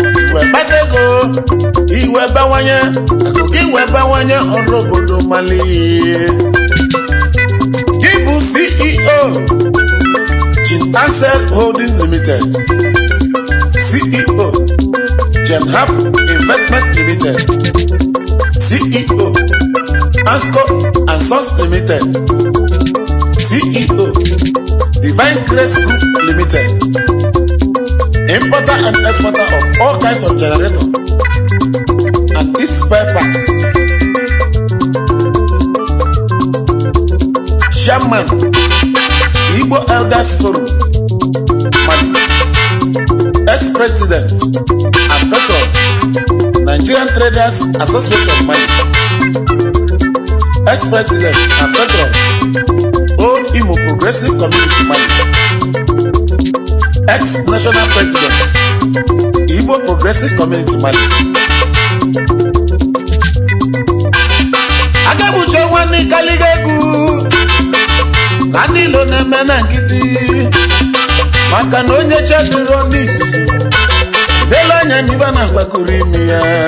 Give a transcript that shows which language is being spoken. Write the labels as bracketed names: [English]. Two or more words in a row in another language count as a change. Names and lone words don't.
[Igbo] Iwe kpata ego, iwe bawanye, akụ gị iwe bawanye ọrụ obodo mali. Gị bụ [English] C E O, Chin Ansel Holding Limited, C E O, Jen Hap Investment Limited, C E O, Ansco and Sons Limited, C E O, Divine Grace Group Limited, importer and exporter of all kinds of generator and its spare parts. Chairman, Igbo Elders Forum, Mali. Ex-President and Patron, Nigerian Traders Association, Mali. Ex-President and Patron, Old Imo Progressive Community, Mali. Ex-National President, Igbo Progressive Community, Mali. [Igbo] Agabuche nwanne kaliga egwu, na ndị ilo na-eme na nkịtị, maka na onye chedoro n'izuzu, dele anya n'ibe na-agbakọrọ imi ya.